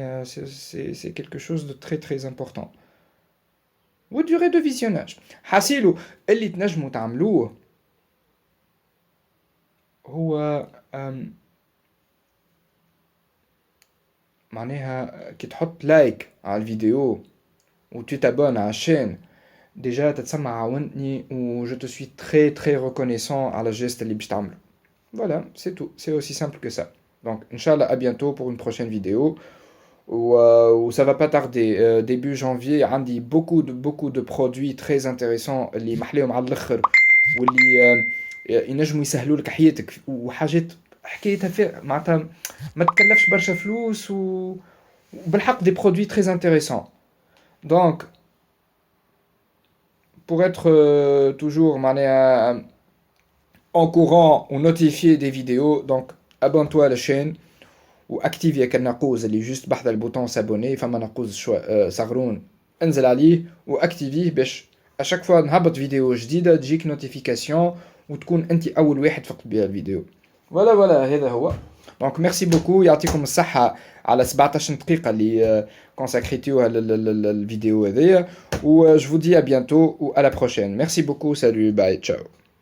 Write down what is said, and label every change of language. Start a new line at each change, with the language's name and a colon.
French: C'est quelque chose de très très important. Ou durée de visionnage.
Arabic: حاسيلو اللي تنجموا تعملوه هو معناها كي تحط لايك على الفيديو و
French: tu t'abonnes
Arabic: على الشين déjà تتسمى عاونتني و
French: je te suis très très reconnaissant
Arabic: على الجيست اللي باش تعملو.
French: Voilà, c'est tout. C'est aussi simple que ça. Donc, Inch'Allah, à bientôt pour une prochaine vidéo. Où ça va pas tarder. Début janvier, on dit beaucoup de produits très intéressants.
Arabic: اللي محليهم على الآخر. واللي ينجموا يسهلوا لك حياتك وحاجات حكايتها في معناتها ما تكلفش برشا فلوس وبالحق
French: des produits très intéressants. Donc, pour être toujours
Arabic: معناها
French: en courant ou notifier des vidéos, donc abonne-toi à la chaîne ou active
Arabic: يا كنقوز اللي juste بحث البوطون s'abonner فما نقوز صغرون انزل عليه واكتيفيه باش
French: à chaque fois
Arabic: نهبط فيديو جديدة تجيك نوتيفيكاسيون وتكون انت اول واحد فقط بها الفيديو. فوالا هذا هو. دونك ميرسي بوكو، يعطيكم الصحة على 17 دقيقة اللي كونساكريتيوها للفيديو هذيا، و
French: je vous dis à bientôt ou à la prochaine. Merci beaucoup, salut, bye, ciao.